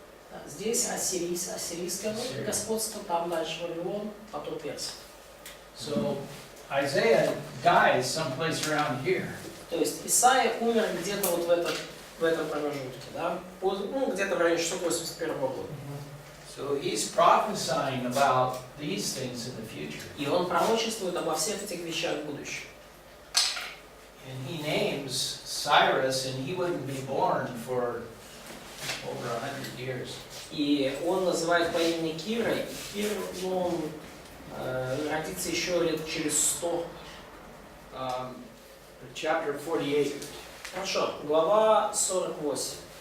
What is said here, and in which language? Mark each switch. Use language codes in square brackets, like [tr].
[ru] Да, здесь ассирийское господство, там дальше Вавилон, потом Персия. [en] So Isaiah dies someplace around here. [ru] То есть Исаия умер где-то вот в этом промежутке, да? Где-то в районе 681 года. [en] So he's prophesying about these things in the future. [ru] И он пророчествует обо всех этих вещах в будущем. [en] And he names Cyrus, and he wouldn't be born for over 100 years. [ru] И он называет по имени Кира, и Кир, он родится еще лет через 100. [en] Chapter 48. [ru] Хорошо, глава 48.